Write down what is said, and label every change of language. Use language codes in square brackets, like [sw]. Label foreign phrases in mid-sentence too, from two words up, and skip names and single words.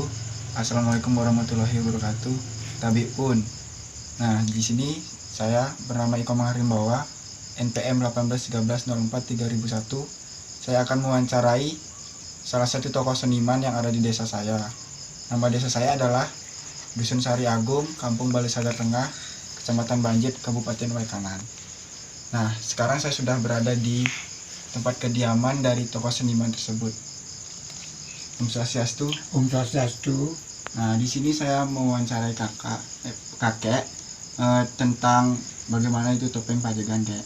[ar] السلام عليكم ورحمة الله وبركاته. [ljp] Tabi pun. [id] Nah, di sini saya bernama Komang Harimbawa, NPM 1813043001. Saya akan mewawancarai salah satu tokoh seniman yang ada di desa saya. Nama desa saya adalah Dusun Sari Agung, Kampung Balisadar Tengah, Kecamatan Banjit, Kabupaten Waikhan. Nah, sekarang saya sudah berada di tempat kediaman dari tokoh seniman tersebut. [ban] Om Swastiastu. Om Swastiastu. [id] Nah, di sini saya mewawancarai kakek tentang bagaimana itu topeng Pajegan, Kek.